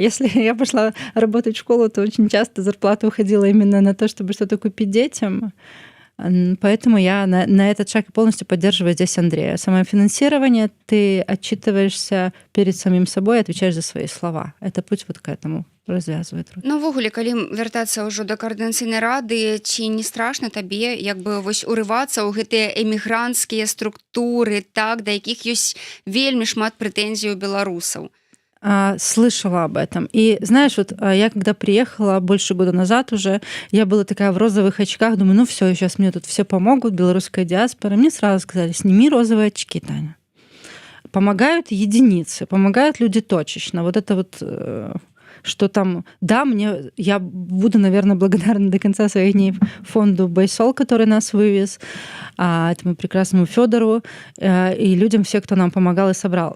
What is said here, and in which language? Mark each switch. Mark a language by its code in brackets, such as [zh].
[ru] Если я пошла работать в школу, то очень часто зарплата уходила именно на то, чтобы что-то купить детям. Поэтому я на этот шаг полностью поддерживаю здесь Андрея. Самофинансирование, ты отчитываешься перед самим собой, отвечаешь за свои слова. Это путь вот к этому развязывает руки. [be] Ну, ввогуле, калі вяртацца ўжо да каардынацыйнай рады, ці не страшна табе як бы вось урывацца ў гэтыя эмігранцкія структуры, так, да якіх ёсць вельмі шмат прэтэнзій у беларусаў? [ru] Слышала об этом. И знаешь, вот я когда приехала больше года назад уже, я была такая в розовых очках, думаю, ну все, сейчас мне тут все помогут, белорусская диаспора. Мне сразу сказали, сними розовые очки, Таня. Помогают единицы, помогают люди точечно. Вот это вот, что там, да, я буду, наверное, благодарна до конца своих дней фонду Байсол, который нас вывез, этому прекрасному Федору и людям, все, кто нам помогал и собрал.